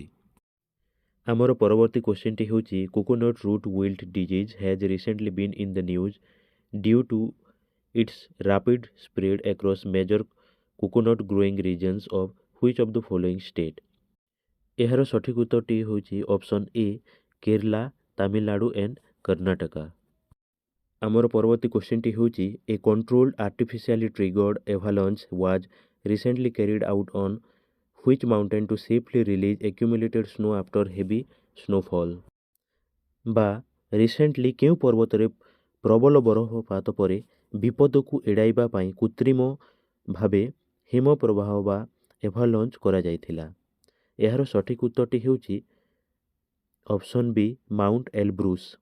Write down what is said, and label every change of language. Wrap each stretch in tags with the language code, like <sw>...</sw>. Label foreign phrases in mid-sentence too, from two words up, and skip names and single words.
<or>ଆମର ପରବର୍ତ୍ତୀ କ୍ୱେଶ୍ଚିନ୍ଟି ହେଉଛି</or> <en>coconut root wilt disease has recently been in the news due to its rapid spread across major coconut growing regions of which of the following state?</en> <or>ଏହାର ସଠିକ୍ ଉତ୍ତରଟି ହେଉଛି ଅପସନ୍ ଏ, କେରଲା, ତାମିଲନାଡୁ ଏଣ୍ଡ କର୍ଣ୍ଣାଟକା। ଆମର ପରବର୍ତ୍ତୀ କ୍ୱେଶ୍ଚିନ୍ଟି ହେଉଛି</or> <en>a controlled artificially triggered avalanche was recently carried out on which mountain to safely release accumulated snow after heavy snowfall,</en> <or>ବା ରିସେଣ୍ଟଲି କେଉଁ ପର୍ବତରେ ପ୍ରବଳ ବରଫପାତ ପରେ ବିପଦକୁ ଏଡ଼ାଇବା ପାଇଁ କୃତ୍ରିମ ଭାବେ ହିମପ୍ରବାହ ବା ଏଭାଲାଞ୍ଚ କରାଯାଇଥିଲା? ଏହାର ସଠିକ୍ ଉତ୍ତରଟି ହେଉଛି ଅପସନ୍ ବି ମାଉଣ୍ଟ ଏଲବ୍ରୁସ୍।</or>